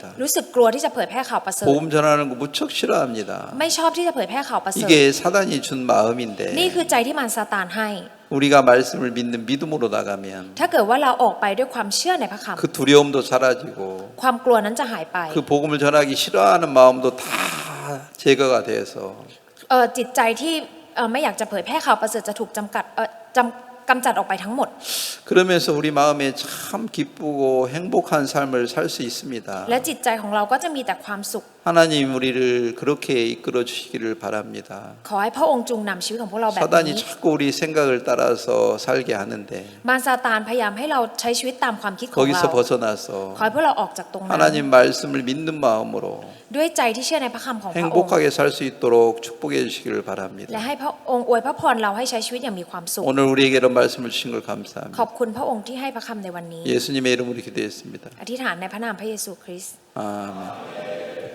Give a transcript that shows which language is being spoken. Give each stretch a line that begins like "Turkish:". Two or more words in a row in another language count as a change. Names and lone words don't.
Thai: รู้สึกกลัวที่จะเผยแพร่ข่าวประเสริฐ
Korean: 복음 전하는 거 무척 싫어합니다.
Thai: ไม่ชอบที่จะเผยแพร่ข่าวประเสริฐ
Korean: 이게 사단이 준 마음인데
Thai: นี่คือใจที่มารซาตานให้
Korean: 우리가 말씀을 믿는 믿음으로 나가면
Thai: ถ้าเกิดว่าเราออกไปด้วยความเชื่อในพระค
Korean: 그 두려움도 사라지고
Thai: ำความกลัวนั้นจะหายไป
Korean: 그 복음을 전하기 싫어하는 마음도 다 제거가 돼서
Thai: จิตใจที่ไม่อยากจะเผยแพร่ข่าวประเสริฐจะถูกกำจัดออกไปทั้งหมด
Korean: 그러면서 우리 마음에 참 기쁘고 행복한 삶을 살 수 있습니다.
Thai: และจิตใจของเราก็จะมีแต่ความสุข
Korean: 하나님 우리를 그렇게 이끌어 주시기를 바랍니다.
Thai: ขอให้พระองค์จงนำชีวิตของพวกเราแบบ
Korean: 사단이
Thai: นี้
Korean: 자꾸 우리 생각을 따라서 살게 하는데
Thai: มารซาตานพยายามให้เราใช้ชีวิตตามความคิดของเรา
Korean: 거기서 벗어나서
Thai: ขอให้พวกเราออกจากตรงนั้น
Korean: 하나님 말씀을 믿는 마음으로
Thai: ด้วยใจที่เชื่อในพระคำของพระองค์
Korean: 행복하게 살 수 있도록 축복해 주시기를
Thai: และ
Korean: 바랍니다.
Thai: ให้พระองค์อวยพระพรเราให้ใช้ชีวิตอย่างมีความสุข
Korean: 오늘 우리에게 이런 말씀을 주신 걸
Thai: ข
Korean: 감사합니다.
Thai: อบคุณพระองค์ที่ให้พระคำในวันนี้
Korean: 예수님의 이름으로 기도했습니다.
Thai: อธิษฐานในพระนามพระเยซูคริสต์
Korean: 아멘.